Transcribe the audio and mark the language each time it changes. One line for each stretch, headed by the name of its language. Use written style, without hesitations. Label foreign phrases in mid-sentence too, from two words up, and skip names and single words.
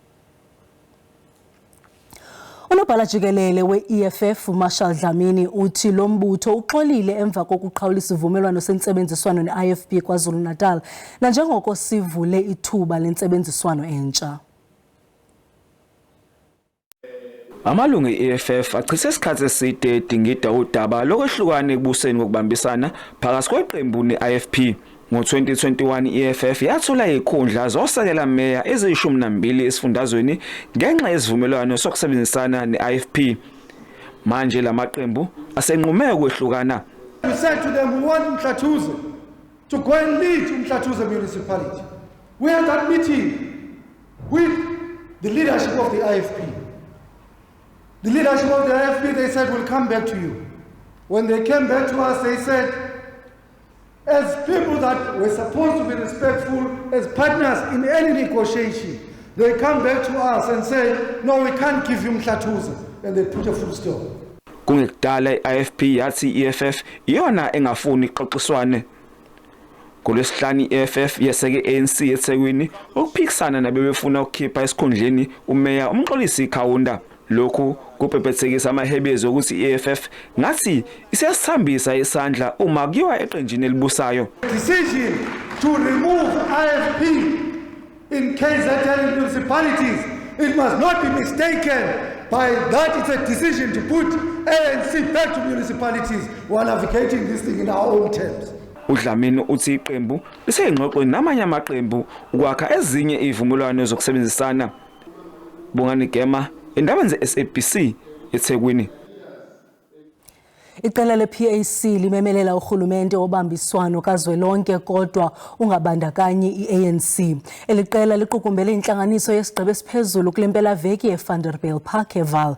Xhosa: Unobhala jikelele we-EFF Marshall Dlamini uthi lo mbutho uxolile emva kokuqhawulisa ivumelwano sentsebenziswano ne-IFP KwaZulu-Natal nanjengoko sivule ithuba lentsebenziswano entsha.
Zulu: Amalungu e-EFF achithe isikhathi eside edingida udaba lokwehlukana ekubuseni kokubambisana phakathi kweqembu ne-IFP. Ngo-2021 i-EFF yathola izikhundla zosekela meya eziyishumi esifundazweni ngenxa yesivumelwano sokusebenzisana ne-IFP. Manje lamaqembu asenqume ukwehlukana.
English: We said to them we want Mhlathuze to go and lead Mhlathuze municipality. We had that meeting with the leadership of the IFP. The leadership of the IFP, they said, we'll come back to you. When they came back to us, they said, as people that were supposed to be respectful, as partners in any negotiation, they come back to us and say, no, we can't give you Mhlathuze, and they put a full stop.
Zulu: Kungekudala i-IFP yathi EFF iyona engafuni ixoxiswane. Kulesihlanu i-EFF yeseke ANC eThekwini ukuphikisana nabebefuna ukukhipha esikhundleni umeya umxolisi Khawunda. Lokhu kubhebhethekisa amahebezo ukuthi i-EFF ngathi isiyasithambisa isandla uma kuyiwa eqenjini elibusayo.
English: Decision to remove IFP in KZN municipalities, it must not be mistaken by that it's a decision to put ANC back to municipalities. We are navigating this thing in our own terms.
Zulu: uDlamini uthi iqembu liseyingxoxweni namanye amaqembu ukwakha ezinye izivumelwano zokusebenzisana. Bongani Gema,
Xhosa: Iindaba ze-SABC eThekwini. Iqela le-PAC limemelela urhulumente obambiswano kazwelonke kodwa ungabandakanyi i-ANC. Eliqela liqukumbele intlanganiso yesigqibo esiphezulu kule mpelaveki eVanderbijl Park eVaal.